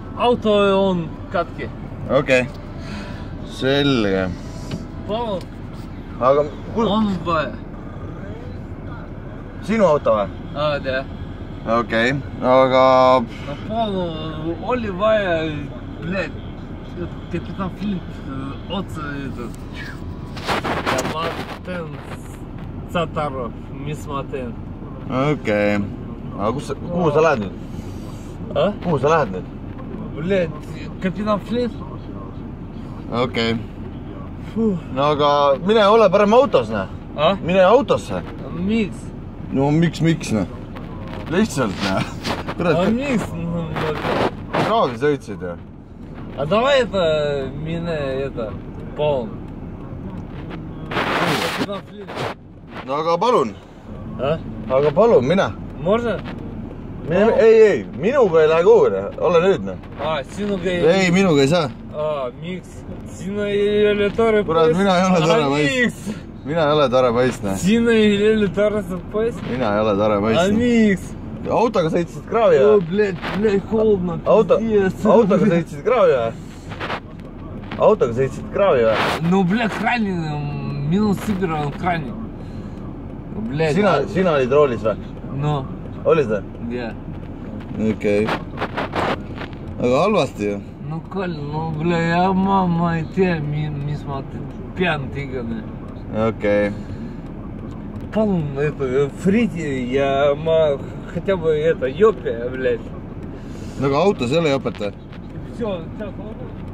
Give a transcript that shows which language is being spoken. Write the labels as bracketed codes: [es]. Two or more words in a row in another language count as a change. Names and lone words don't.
[et] Auto on katki. Okei. Selge. Palun. Aga... On vaja. Sinu auto või? [ru] Да. [et] Okei. Aga... Palun, oli vaja, [ru] блядь, капитан Флинт otsa этот. [et] Ja ma teen Satarov, mis ma teen. Okei. Aga kuhu sa lähed nüüd? Kuhu sa lähed nüüd? [ru] Блядь, капитан Флинт. [et] Okei. No aga mine ole parem autos, näe. Mine autosse. Miks? No miks, näe. Lihtsalt, näe. Miks? Kraavi sõitsid ju. [ru] А давай это, mine, это, palun. Капитан Флинт. [et] No aga palun. Aga palun, mine. [ru] Можно? [et] Ei, minuga ei lähe kuhugi, ole nüüd, näe. Sinuga ei... Ei, minuga ei saa. Miks? Sina ei ole tore poiss. Kurat, mina ei ole tore poiss. Mina ei ole tore poiss, näe. Sina ei ole tore poiss. Mina ei ole tore poiss. Miks? Autoga sõitsid kraavi või? [ru] Блядь, холодно. [et] Autoga sõitsid kraavi või? Autoga sõitsid kraavi või? No, блядь, krani, minu sõber on krani. Sina olid roolis või? No. Olid või? Jah. Okei. Aga halvasti ju. No, Kall, no, bля, ma ei tea, mis ma pean tegema. Okei. Palun, [ru] это, Фриди, [et] ja ma [ru] хотя бы, это, jopе, блядь. [et] No aga autos ei ole jopet või? [ru] Всё,